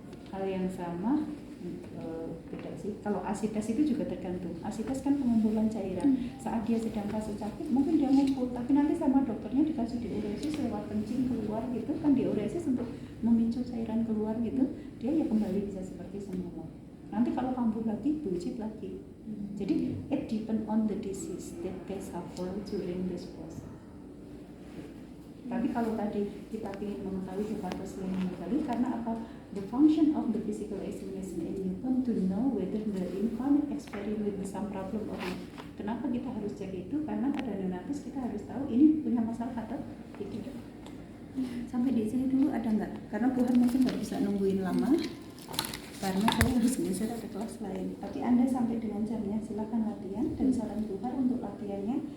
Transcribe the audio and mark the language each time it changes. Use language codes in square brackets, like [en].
[id] Hal yang sama beda sih. Kalau asitas itu juga tergantung. Asitas kan pengumpulan cairan. Saat dia sedang fase sakit mungkin dia ngumpul, tapi nanti sama dokternya dikasih diuresis lewat kencing keluar gitu kan, diuresis untuk memicu cairan keluar gitu, dia ya kembali bisa seperti semula. Nanti kalau kambuh lagi, buncit lagi. [en] Jadi it depend on the disease that they suffer during this process. [id] Tapi kalau tadi kita ingin mengetahui hepatosplenomegaly karena apa? [en] The function of the physical examination in newborn to know whether the infant experience with some problem or not. [id] Kenapa kita harus cek itu? Karena pada neonatus kita harus tahu ini punya masalah atau tidak. Sampai di sini dulu ada nggak? Karena Tuhan mungkin nggak bisa nungguin lama, karena saya harus geser ke kelas lain. Tapi Anda sampai dengan jamnya silakan latihan, dan saran Tuhan untuk latihannya.